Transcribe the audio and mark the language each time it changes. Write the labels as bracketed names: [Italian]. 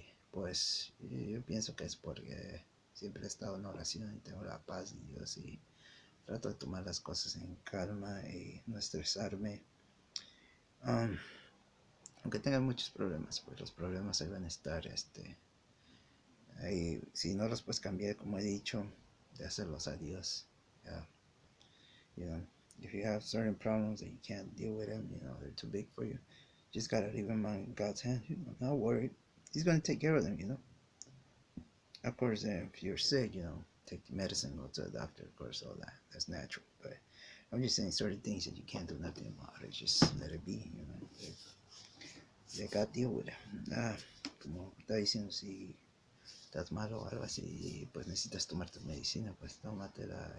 [Spanish] Pues yo pienso que es porque siempre he estado en oración y tengo la paz de Dios y trato de tomar las cosas en calma y no estresarme. Um, Aunque tengan muchos problemas, pues los problemas ahí van a estar, ahí, si no los puedes cambiar, como he dicho, de hacerlos a Dios. [English] Yeah. You know, if you have certain problems that you can't deal with them, you know, they're too big for you, just gotta leave them in God's hands. You know, not worried. He's gonna take care of them, you know. Of course, if you're sick, you know, take the medicine, go to the doctor, of course, all that. That's natural. But I'm just saying certain things that you can't do nothing about it. Just let it be, you know. They got deal with it. [Spanish] Como está diciendo, si estás malo o algo así, pues necesitas tomar tu medicina, pues tómatela.